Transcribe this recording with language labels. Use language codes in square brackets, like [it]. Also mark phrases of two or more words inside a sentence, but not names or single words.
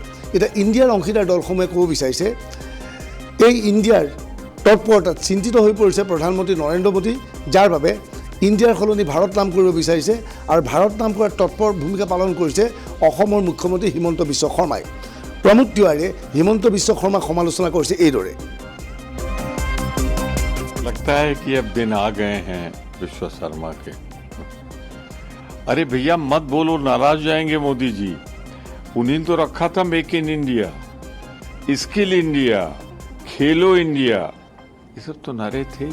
[as] এতিয়া ইণ্ডিয়াৰ অংশীদাৰ দলসমূহে ক'ব বিচাৰিছে এই ইণ্ডিয়াৰ তৎপৰতাত চিন্তিত হৈ পৰিছে প্ৰধানমন্ত্ৰী নৰেন্দ্ৰ মোদী, যাৰ বাবে ইণ্ডিয়াৰ সলনি ভাৰত নাম কৰিব বিচাৰিছে আৰু ভাৰত নাম কৰাৰ তৎপৰ ভূমিকা পালন কৰিছে অসমৰ মুখ্যমন্ত্ৰী হিমন্ত বিশ্ব শৰ্মাই। প্ৰমোদ তিৱাৰীয়ে হিমন্ত বিশ্ব শৰ্মাক সমালোচনা কৰিছে এইদৰে। [hi] लगता है कि अब दिन आ गए हैं विश्व शर्मा के। अरे भैया मत बोलो, नाराज जाएंगे मोदी जी। उन्हीं तो रखा था मेक इन इंडिया, स्किल इंडिया, खेलो इंडिया, ये सब तो नारे थे।